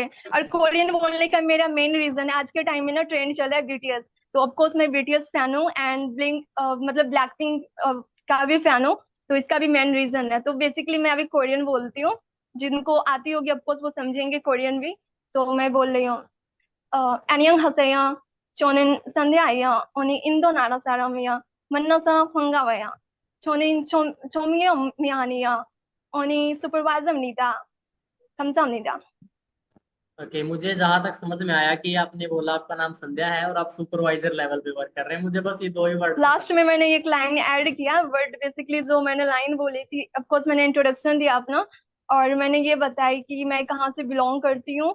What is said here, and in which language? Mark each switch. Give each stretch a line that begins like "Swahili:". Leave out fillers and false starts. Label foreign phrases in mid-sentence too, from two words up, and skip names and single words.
Hindi: और कोरियन बोलने का मेरा
English: main reason
Hindi: है, आज के टाइम में ना ट्रेंड चल रहा है बीटीएस। तो ऑफकोर्स मैं बीटीएस फैन हूँ
English: and Blink
Hindi: मतलब ब्लैक पिंक का भी फैन हूँ। तो इसका भी
English: main reason
Hindi: है। तो बेसिकली मैं अभी कोरियन बोलती हूँ। जिनको आती होगी ऑफकोर्स वो समझेंगे कोरियन भी। तो मैं बोल रही हूँ 안녕하세요.
Korean: 저는 산디아예요. 오늘 인도 나라 사람이야. 만나서 반가워요. 저는 점이요. 오늘 슈퍼바이저입니다. 감사합니다.
Hindi: ओके, मुझे जहां तक समझ में आया कि आपने बोला आपका नाम संध्या है और आप
English: supervisor level
Hindi: पे वर्क कर रहे हैं, मुझे बस ये दो ही वर्ड से समझ। लास्ट में मैंने एक
English: line add
Hindi: किया
English: but basically
Hindi: जो मैंने लाइन बोली थी, ऑफकोर्स मैंने इंट्रोडक्शन दिया अपना और मैंने ये बताई कि मैं कहाँ से बिलोंग करती हूँ।